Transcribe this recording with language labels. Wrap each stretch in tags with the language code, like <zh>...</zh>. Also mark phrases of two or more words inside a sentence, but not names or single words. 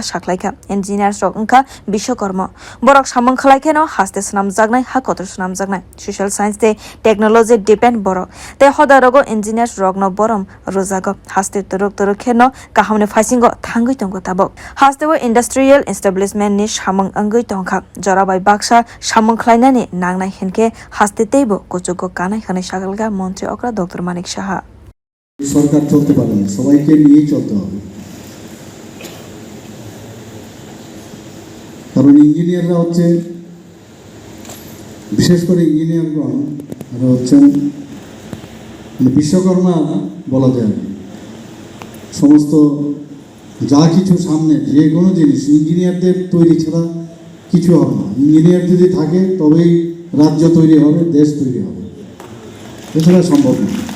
<trp>saklaika engineers rwngka bishwakarma borok samung khlaikeno haste snamjaknai hakotor snamjaknai</trp> <en>social science</en> <trp>te technology depend borok te hodarogo engineers rokno borom rojago haste torok kheno kahamne phasingo thangui tongo tabok hastewo</trp> <en>industrial establishment</en> <trp>ni samung angui tongkha jorabai baksa samung khlainani nangnai henke haste teibo kuchuko kanai khane sagalga montri okra Dr.Manik saha</trp> <bn>সরকার চলতে পারে না সবাইকে নিয়ে চলতে হবে কারণ ইঞ্জিনিয়াররা হচ্ছে বিশেষ করে ইঞ্জিনিয়ারগণ এরা হচ্ছেন বিশ্বকর্মা বলা যায় সমস্ত যা কিছু সামনে যে কোনো জিনিস ইঞ্জিনিয়ারদের তৈরি ছাড়া কিছু হবে না ইঞ্জিনিয়ার যদি থাকে তবেই রাজ্য তৈরি হবে দেশ তৈরি হবে এছাড়া সম্ভব না</bn>